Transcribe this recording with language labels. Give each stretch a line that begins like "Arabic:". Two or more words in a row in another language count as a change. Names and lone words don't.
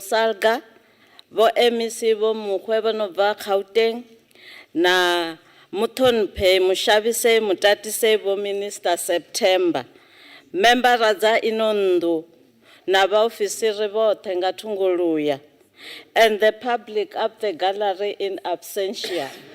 Venda: Salga, vo MEC vo Mokgwe vho no bva Gauteng, na muthoniphe mushavise mutatise vo Minister September, membera dza ino nnḓu na vaofisiri vothe nga thunguluya,
English: and the public up the gallery in absentia.